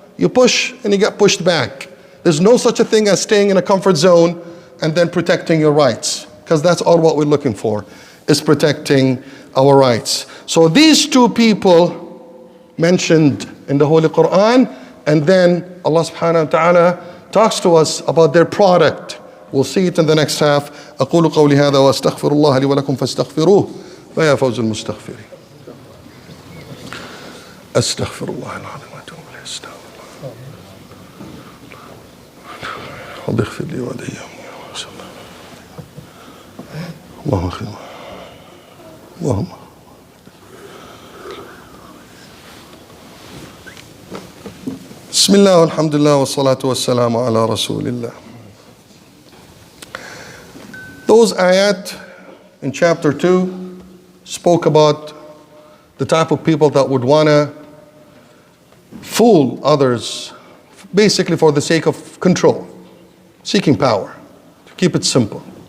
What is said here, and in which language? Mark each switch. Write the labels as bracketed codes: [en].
[en] You push and you get pushed back. There's no such a thing as staying in a comfort zone and then protecting your rights. Because that's all what we're looking for, is protecting our rights. So these two people mentioned in the Holy Quran, and then Allah subhanahu wa ta'ala talks to us about their product. We'll see it in the next half. [ar] أقول قولي هذا وأستغفر الله لي ولكم فاستغفروه فيا فوز المستغفرين. أستغفر الله العظيم وأتوب إليه. الله يغفر لي وإياهم. اللهم اغفر اللهم بسم الله والحمد لله والصلاة والسلام على رسول الله. [en] Those ayat in chapter 2 spoke about the type of people that would want to fool others, basically for the sake of control, seeking power, to keep it simple.